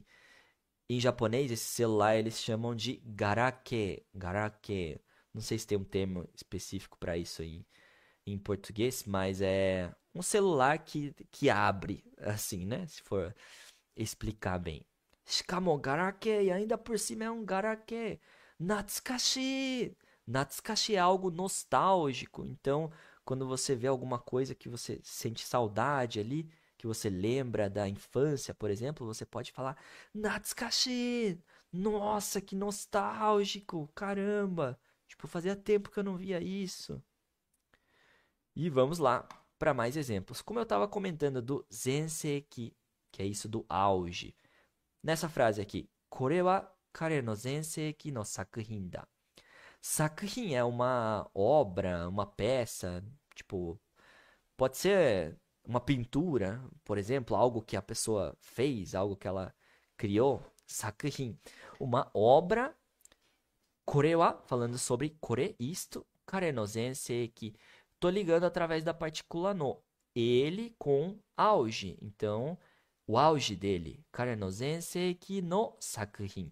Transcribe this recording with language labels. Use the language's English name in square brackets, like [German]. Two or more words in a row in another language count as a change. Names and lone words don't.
[Portuguese] Em japonês, esse celular eles chamam de garake. Garake. Não sei se tem um termo específico para isso em português, mas é um celular que abre, assim, né? Se for explicar bem. [Japanese] しかもガラケー, [Portuguese] e ainda por cima é um garake. Natsukashi. Natsukashi é algo nostálgico. Então, quando você vê alguma coisa que você sente saudade ali, que você lembra da infância, por exemplo, você pode falar Natsukashi! Nossa, que nostálgico! Caramba! Tipo, fazia tempo que eu não via isso. E vamos lá para mais exemplos. Como eu estava comentando do Zenseki, que é isso do auge. Nessa frase aqui, [Japanese] これは彼の全盛期の作品だ. [Portuguese] Sakuhin é uma obra, uma peça, tipo, pode ser uma pintura, por exemplo, algo que a pessoa fez, algo que ela criou, sakuhin, uma obra, [Japanese] これは, [Portuguese] falando sobre kore, isto, [Japanese] 彼の全盛期, [Portuguese] tô ligando através da partícula no, ele com auge, então, o auge dele, [Japanese] 彼の全盛期の作品.